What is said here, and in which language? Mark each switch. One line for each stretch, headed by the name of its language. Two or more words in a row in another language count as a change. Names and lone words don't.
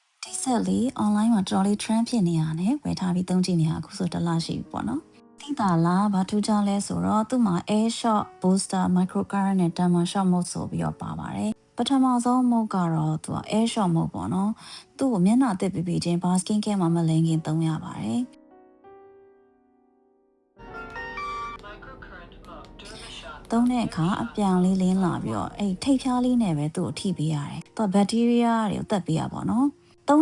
English: Recently online
Burmese: မှာ
English: trolley trend
Burmese: ဖြစ်နေရတယ်ဝယ်ထားပြီးသုံးကြည့်နေတာအခုဆိုတစ်လရှိပြီပေါ့နော်သိတာလားဘာထူးခြားလဲဆိုတော့သူ့မှာ
English: air shot booster microcurrent
Burmese: နဲ့
English: thermal shock mode
Burmese: ဆိုပြီးတော့ပါပါတယ်ပထမဆုံး mode ကတော့သူက
English: air shot mode
Burmese: ပေါ့နော်သူ့ကိုမျက်နှာအသစ်ပြီးချင်းဘာ
English: skin care
Burmese: မှာမလိမ့်ခင်သုံးရပါတယ် သုံးတဲ့အခါအပြောင်လေးလင်းလာပြီးတော့အဲ့ထိပ်ဖြားလေးနဲ့ပဲသူ့ကိုထိပေးရတယ်။သူကဘက်တီးရီးယားတွေကိုတက်ပေးရပါတော့။သုံး